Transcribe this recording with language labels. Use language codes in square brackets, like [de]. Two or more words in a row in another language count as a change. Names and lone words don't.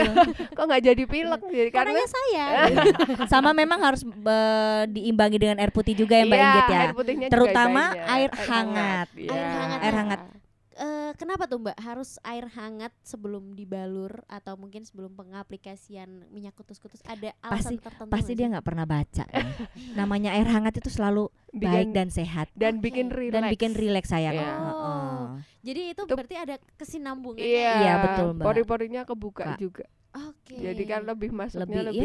[id] Kok nggak jadi pilek? Jadi karena Karena saya. Sama memang harus diimbangi dengan air putih juga ya Mbak iya, Inggit ya. air putihnya juga Terutama banyak. air hangat. Iya. Air hangat. Air hangat. kenapa tuh Mbak harus air hangat sebelum dibalur atau mungkin sebelum pengaplikasian minyak kutus-kutus? Ada alasan tertentu? Pasti dia nggak pernah baca. Namanya air hangat itu selalu baik dan sehat dan bikin rileks. Dan bikin rileks sayang. Jadi itu berarti ada kesinambungan. Iya betul Mbak. Pori-porinya kebuka juga. Jadi kan lebih masuknya lebih